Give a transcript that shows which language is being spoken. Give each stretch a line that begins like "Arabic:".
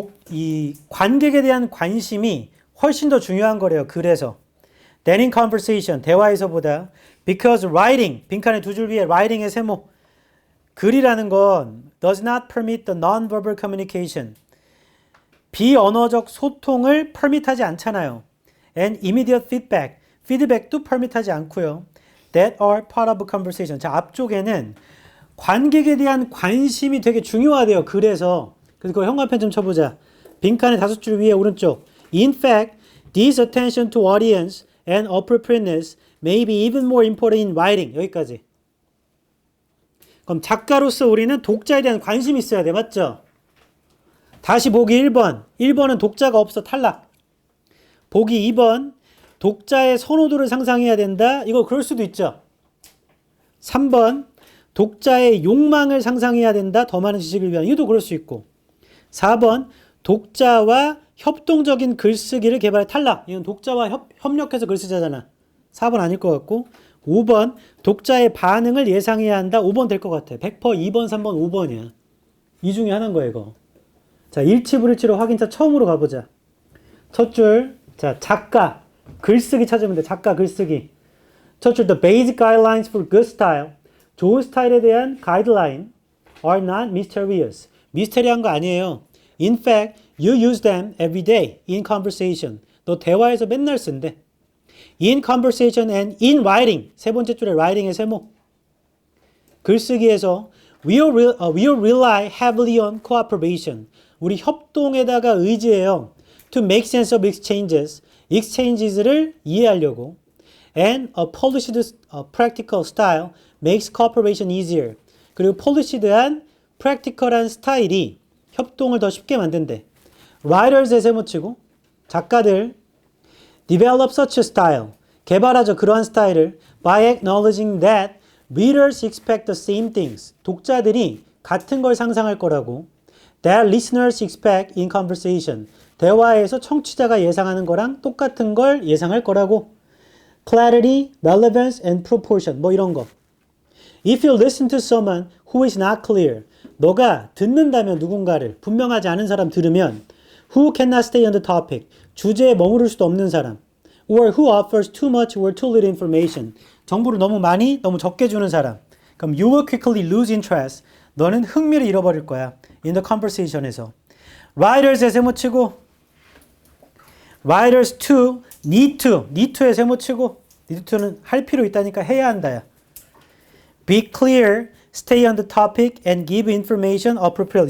Korean: 이 관객에 대한 관심이 훨씬 더 중요한 거래요. 글에서.
English: than in conversation,
Korean: 대화에서보다.
English: because writing,
Korean: 빈칸의 2줄 위에 writing의 세모. 글이라는 건
English: does not permit the non-verbal communication.
Korean: 비언어적 소통을 permit하지 않잖아요.
English: and immediate feedback,
Korean: 피드백도 permit하지 않고요.
English: that are part of a conversation.
Korean: 자, 앞쪽에는 관객에 대한 관심이 되게 중요하대요. 글에서. 그래서 그 현관펜 좀 쳐보자. 빈칸의 5줄 위에 오른쪽.
English: In fact, this attention to audience and appropriateness may be even more important in writing.
Korean: 여기까지. 그럼 작가로서 우리는 독자에 대한 관심이 있어야 돼. 맞죠? 다시 보기 1번. 1번은 독자가 없어. 탈락. 보기 2번. 독자의 선호도를 상상해야 된다. 이거 그럴 수도 있죠. 3번. 독자의 욕망을 상상해야 된다. 더 많은 지식을 위한. 이것도 그럴 수 있고. 4번. 독자와 협동적인 글쓰기를 개발해. 탈락. 이건 독자와 협력해서 글 쓰자잖아. 4번 아닐 것 같고. 5번. 독자의 반응을 예상해야 한다. 5번 될 것 같아. 100% 2번, 3번, 5번이야. 이 중에 하나인 거야, 이거. 자, 일치불일치로 확인차 처음으로 가보자. 첫 줄. 자, 작가. 글쓰기 찾으면 돼. 작가 글쓰기.
English: 첫 줄. The basic guidelines for good style.
Korean: 좋은 스타일에 대한 가이드라인
English: are not mysterious.
Korean: 미스테리한 거 아니에요.
English: In fact, you use them every day in conversation.
Korean: 너 대화에서 맨날 쓴대.
English: In conversation and in writing.
Korean: 세 번째 줄에 writing의 세모. 글쓰기에서
English: we'll rely heavily on cooperation.
Korean: 우리 협동에다가 의지해요.
English: To make sense of exchanges.
Korean: exchanges를 이해하려고.
English: And a polished practical style makes cooperation easier.
Korean: 그리고 polished한 practical한 스타일이 협동을 더 쉽게 만든대.
English: writers의
Korean: 세모치고 작가들
English: develop such a style.
Korean: 개발하죠. 그러한 스타일을
English: by acknowledging that readers expect the same things.
Korean: 독자들이 같은 걸 상상할 거라고.
English: that listeners expect in conversation.
Korean: 대화에서 청취자가 예상하는 거랑 똑같은 걸 예상할 거라고.
English: clarity, relevance, and proportion.
Korean: 뭐 이런 거.
English: If you listen to someone who is not clear.
Korean: 너가 듣는다면 누군가를 분명하지 않은 사람 들으면
English: who cannot stay on the topic.
Korean: 주제에 머무를 수도 없는 사람.
English: or who offers too much or too little information.
Korean: 정보를 너무 많이, 너무 적게 주는 사람. 그럼
English: you will quickly lose interest.
Korean: 너는 흥미를 잃어버릴 거야.
English: in the conversation에서.
Korean: writers에 세모치고 writers to, need to에 세모치고 need to는 할 필요 있다니까 해야 한다야.
English: be clear, stay on the topic and give information appropriately.